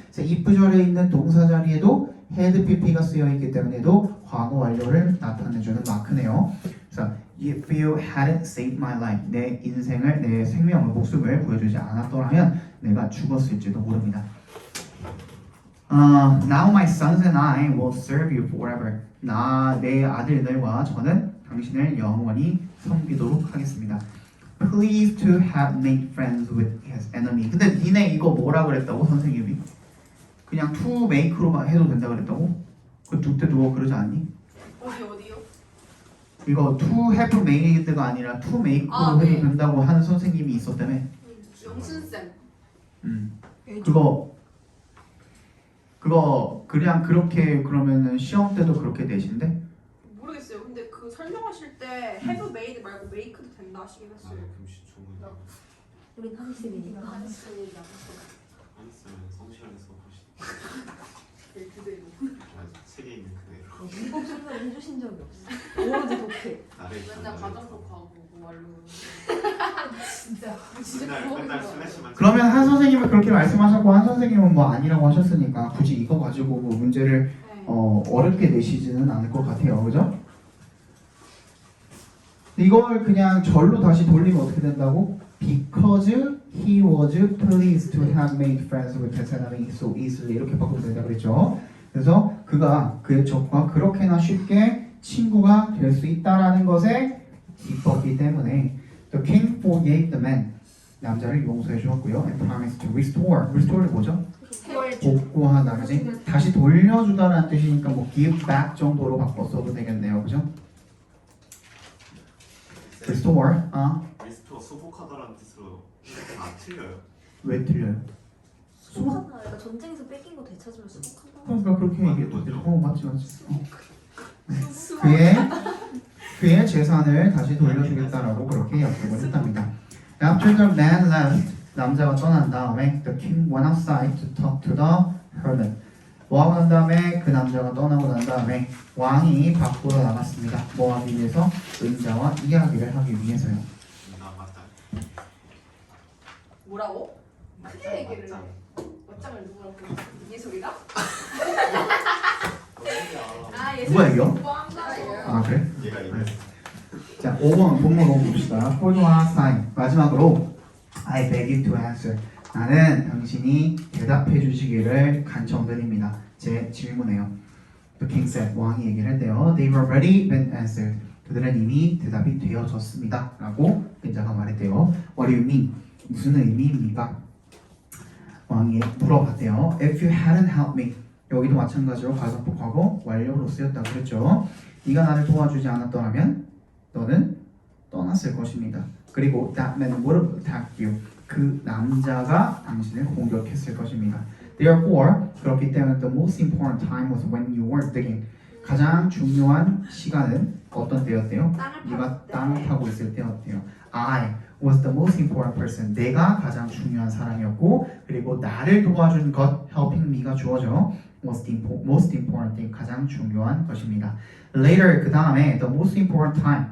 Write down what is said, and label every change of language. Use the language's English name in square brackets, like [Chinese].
[Korean] 그래서 if절에 있는 동사 자리에도 had pp가 쓰여 있기 때문에도 과거 완료를 나타내주는 마크네요. 그래서 [English] if you hadn't saved my life, [Korean] 내 인생을, 내 생명을, 목숨을 구해주지 않았더라면 내가 죽었을지도 모릅니다. [English] Now my sons and I will serve you forever. [Korean] 내 아들들과 저는 당신을 영원히 섬기도록 하겠습니다. [English] Pleased to have made friends with his enemy. [Korean] 근데 니네 이거 뭐라 그랬다고 선생님이? 그냥 to make로만 해도 된다 그랬다고? 그 do 때 do 그러지 않니? 어디요? 이거 to have made가 아니라 to make로 네. 해도 된다고 하는 선생님이 있었다며? 영순쌤. 그거 그냥 그렇게 그러면은 시험 때도 그렇게 내신대? 모르겠어요. 근데 그 설명하실 때 have made 말고 make도 된다 하시긴 했어요. 금시 주문 우린 한국인이니까. 한스님 한스는 성실하게 써보시. 그대로. 맞아, 책에 있는 그대로. 문법 설명 해주신 적이 없어. 오로지 독해. 나를 맨날 가정법하고 말로. 진짜. 맨날 슬래시만. 그러면 한 선생님은 그렇게 말씀하셨고 한 선생님은 뭐 아니라고 하셨으니까 굳이 이거 가지고 뭐 문제를 네. 어렵게 내시지는 않을 것 같아요, 그죠? 이걸 그냥 절로 다시 돌리면 어떻게 된다고? [English] Because he was pleased to have made friends with his enemy so easily 이렇게 바꾸면 된다 그랬죠. [Korean] 그래서 그가 그의 적과 그렇게나 쉽게 친구가 될 수 있다라는 것에 기뻤기 때문에 [English] The king forgave the man. [Korean] 남자를 용서해 주었고요. [English] And promised to restore. [Korean] restore는 뭐죠? 복구하다, 그지? 다시 돌려주다라는 뜻이니까 뭐 give back 정도로 바꿨어도 되겠네요, 그죠? [English] restore. [Korean] 리스토어 수복하다라는 뜻으로 틀려요. 왜 틀려요? 수복한다. 그러니까 전쟁에서 뺏긴 거 되찾으면 수복한다. 그러니까 그렇게 얘기해도 맞는 돼. 거죠. 맞지. 그의 재산을 다시 돌려주겠다라고 그렇게 약속을 했답니다. [English] After the man left, [Korean] 남자가 떠난 다음에 [English] the king went outside to talk to the hermit. [Korean] 뭐 하고 난 다음에 그 남자가 떠나고 난 다음에 왕이 밖으로 나갔습니다. 뭐 하기 위해서? 은자와 이야기를 하기 위해서요. 나 맞다. 뭐라고? 크게 얘기를 해. 맞짱. 맞짱을 누구랑 보고 예솔이가? 아, 누가 이겨? 아, 아 그래? 얘가 이랬어. 자, 5번 본문 5번 봅시다. 폴도와 사인 마지막으로 [English] I beg you to answer. [Korean] 나는 당신이 대답해 주시기를 간청드립니다. 제 질문에요. [English] The king said. [Korean] 왕이 얘기를 했대요. [English] They were already been answered. [Korean] 그들은 이미 대답이 되어졌습니다. 라고 은자가 말했대요. [English] What do you mean? [Korean] 무슨 의미입니까? 왕이 물어봤대요. [English] If you hadn't helped me. [Korean] 여기도 마찬가지로 가속복하고 완료로 쓰였다고 그랬죠. 네가 나를 도와주지 않았더라면 너는 떠났을 것입니다. [English] 그리고 that man would have attacked you. [Korean] 그 남자가 당신을 공격했을 것입니다. [English] Therefore, [Korean] 그렇기 때문에 [English] the most important time was when you were digging. [Korean] 가장 중요한 시간은 어떤 때였대요? 네가 땅을 파고 있을 때였대요. [English] I was the most important person. [Korean] 내가 가장 중요한 사람이었고, 그리고 나를 도와준 것, [English] helping me [Korean] 가 주어져. [English] was the most important thing. [Korean] 가장 중요한 것입니다. [English] Later, [Korean] 그 다음에 [English] the most important time.